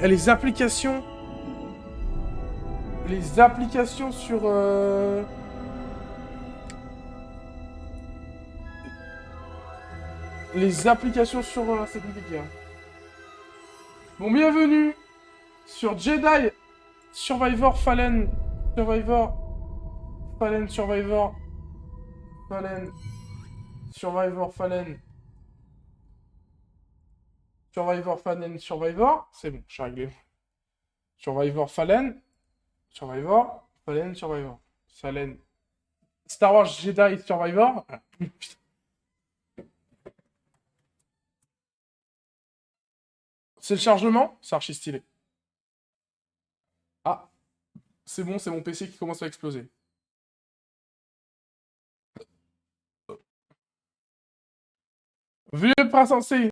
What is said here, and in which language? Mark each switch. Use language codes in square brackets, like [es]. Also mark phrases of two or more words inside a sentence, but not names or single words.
[fr] Les applications... Les applications sur... Les applications sur... c'est compliqué, hein. Bon, bienvenue sur Jedi Survivor Fallen. Survivor... Fallen, Survivor... Fallen... Survivor, Fallen... Survivor, Fallen, Survivor... C'est bon, je suis réglé. Survivor, Fallen... Survivor... Fallen, Survivor... Fallen... Star Wars Jedi Survivor... Ah, putain. C'est le chargement? C'est archi stylé. Ah, c'est bon, c'est mon PC qui commence à exploser. Veuillez pas censé.